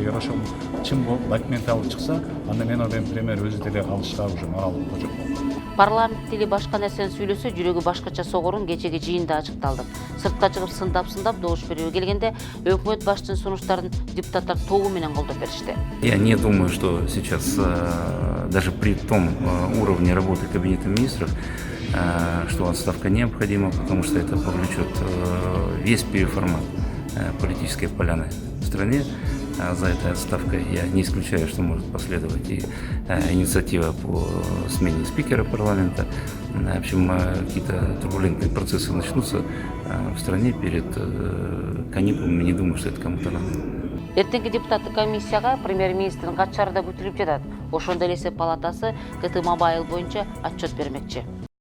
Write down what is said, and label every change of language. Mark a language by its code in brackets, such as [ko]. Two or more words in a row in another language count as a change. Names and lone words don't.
[ky] Эгер ошол чын болуп документ алып чыкса, анда мен ойлойм премьер өзү деле алышка уже моралдык жок. Парламент тили башка нерсени сүйлөсө жүрөгү башкача согорун кечеги жыйында ачыкталды. Сыртка чыгып сындап добуш берүүгө келгенде өкмөт башчынын сунуштарын депутаттар тогу менен колдоп беришти. [ru] Я не думаю, что сейчас, даже при том уровне работы Кабинета министров, что отставка необходима, потому что это повлечет весь переформат политической поляны в стране. За этой отставкой я не исключаю, что может последовать и инициатива по смене спикера парламента. В общем, какие-то турбулентные процессы начнутся в стране перед каникулами. Не думаю, что это кому-то надо. [ky] Эртеңки депутаттык комиссияга премьер-министрдин кат шаарда күтүлүп жатат. Ошондо эле эсеп палатасы КТ Мобайл боюнча отчет бермекчи.